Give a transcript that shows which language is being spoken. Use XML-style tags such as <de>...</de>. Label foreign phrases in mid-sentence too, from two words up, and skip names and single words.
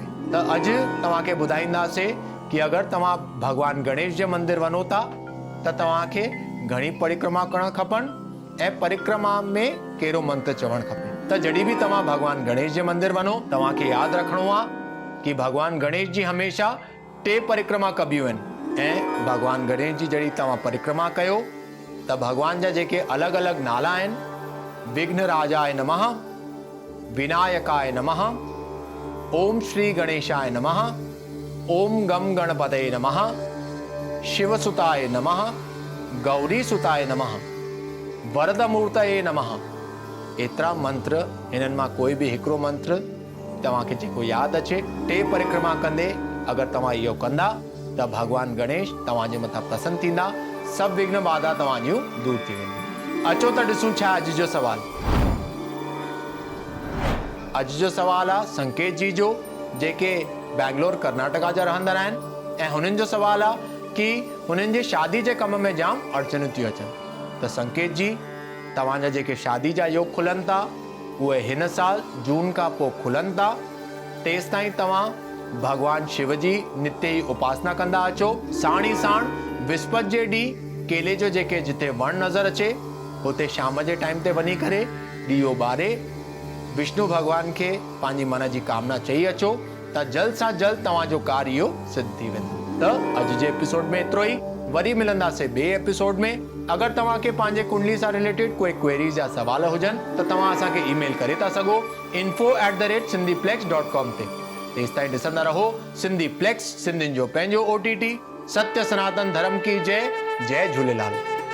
<sd>त अॼु तव्हां खे ॿुधाईंदासीं कि अगरि तव्हां भगवान गणेश जे मंदिर वञो था त तव्हां खे घणी परिक्रमा करणु खपनि ऐं परिक्रमा में कहिड़ो मंत्र चवणु खपे। त जॾहिं बि तव्हां भगवान गणेश जे मंदिर वञो तव्हां खे यादि रखिणो आहे कि भगवान गणेश जी हमेशा टे परिक्रमा कबियूं आहिनि ऐं भगवान गणेश जी जड़ी तव्हां परिक्रमा कयो त भगवान जा जेके अलॻि अलॻि नाला आहिनि,</sd> <sa>विघ्न राजाय नमः, विनायकाय नमः, ओम श्री गणेशाय नमः, ओम गम गणपतये नमः, शिवसुताय नमः, गौरी सुताय नमः, वरदमूर्तये नमः।</sa> <sd>एतिरा मंत्र, हिननि मां कोई बि हिकिड़ो मंत्र तव्हांखे जेको यादि अचे, टे परिक्रमा कंदे अगरि तव्हां इहो कंदा त भगवान गणेश तव्हांजे मथां प्रसन्न थींदा, सभु विघ्न बाधा तव्हां जूं दूर थी वेंदियूं। अचो त ॾिसूं छा अॼु जो सवाल। अॼु जो सवाल आहे संकेत जी जो, जेके बैंगलोर कर्नाटका जा रहंदड़ आहिनि ऐं हुननि जो सवाल आहे कि हुननि जे शादी जे कम में जाम अड़चनियूं थियूं अचनि। त संकेत जी, तव्हांजा जेके शादी जा योग खुलनि था उहे हिन साल जून खां पोइ खुलनि था। तेसि ताईं तव्हां भगवान शिव जी नित्य ई उपासना कंदा अचो। साण ई साण विस्पति जे ॾींहुं केले जो जेके जिते वण नज़र अचे हुते शाम जे टाइम ते वञी करे ॾीओ ॿारे विष्णु भगवान खे पंहिंजी मन जी कामना चई अचो त जल्द सां जल्द तव्हांजो कार्य इहो सिद्ध थी वेंदो। त अॼु जे एपिसोड में एतिरो ई। वरी मिलंदासीं ॿिए एपिसोड में। अगरि तव्हांखे पंहिंजे कुंडली सां रिलेटेड कोई क्वेरीज़ या सवाल हुजनि त तव्हां असांखे ईमेल करे था सघो info@sindhiplex.com ते। तेसि ताईं ॾिसंदा रहो सिंधी प्लेक्स, सिंधियुनि जो पंहिंजो OTT।</sd> <hi>सत्य सनातन धर्म की जय। जय झूलेलाल।</hi>